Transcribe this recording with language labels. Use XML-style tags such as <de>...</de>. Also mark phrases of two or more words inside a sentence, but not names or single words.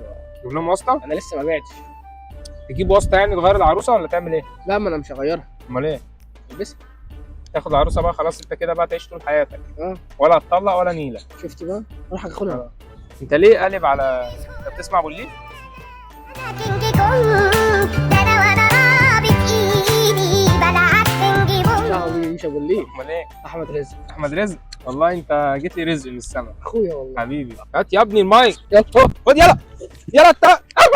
<ar>تجيب لهم واسطه؟ انا لسه ما بعتش. تجيب واسطه يعني تغير العروسه ولا تعمل ايه؟ لا ما انا مش هغيرها. امال ايه؟ البسها. تاخد العروسه بقى خلاص، انت كده بقى تعيش طول حياتك. اه ولا هتطلق ولا نيله. شفت بقى؟ اروح اخدها. انت ليه قالب على انت بتسمع بوليف؟ tinggi kong dalawa na bikini balaat tinggi mong لا هو مش ابو الليل. امال ايه؟ احمد رزق احمد رزق. والله انت جيت لي رزق من السما اخويا والله. حبيبي. هات يا ابني المايك، يلا خد يلا يلا انت</ar>